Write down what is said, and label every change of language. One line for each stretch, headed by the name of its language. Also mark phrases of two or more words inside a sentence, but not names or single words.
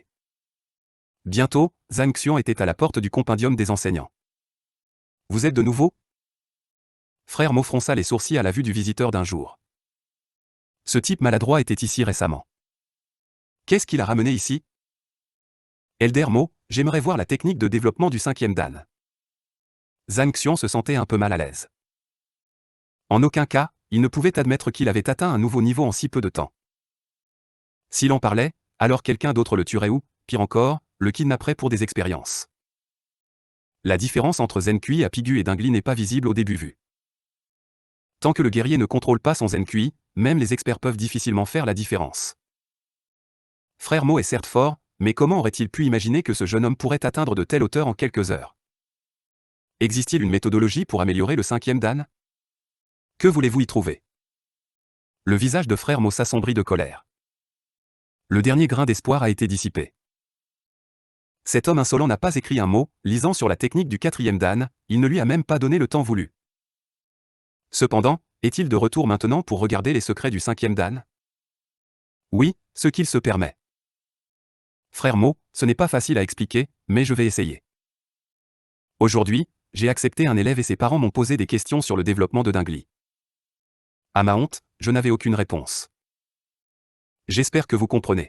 French: Bientôt, Zhang Xuan était à la porte du compendium des enseignants. Vous êtes de nouveau? Frère Mo fronça les sourcils à la vue du visiteur d'un jour. Ce type maladroit était ici récemment. Qu'est-ce qu'il a ramené ici? Elder Mo, j'aimerais voir la technique de développement du 5e dan. Zhang Xuan se sentait un peu mal à l'aise. En aucun cas, il ne pouvait admettre qu'il avait atteint un nouveau niveau en si peu de temps. S'il en parlait, alors quelqu'un d'autre le tuerait ou, pire encore, le kidnapperait pour des expériences. La différence entre Zen Kui à Pigu et Dingli n'est pas visible au début vu. Tant que le guerrier ne contrôle pas son Zen Kui, même les experts peuvent difficilement faire la différence. Frère Mo est certes fort, mais comment aurait-il pu imaginer que ce jeune homme pourrait atteindre de telles hauteurs en quelques heures? Existe-t-il une méthodologie pour améliorer le 5e dan? Que voulez-vous y trouver? Le visage de Frère Mo s'assombrit de colère. Le dernier grain d'espoir a été dissipé. Cet homme insolent n'a pas écrit un mot, lisant sur la technique du 4e dan, il ne lui a même pas donné le temps voulu. Cependant, est-il de retour maintenant pour regarder les secrets du 5e dan? Oui, ce qu'il se permet. Frère Mo, ce n'est pas facile à expliquer, mais je vais essayer. Aujourd'hui, j'ai accepté un élève et ses parents m'ont posé des questions sur le développement de Dingli. À ma honte, je n'avais aucune réponse. J'espère que vous comprenez.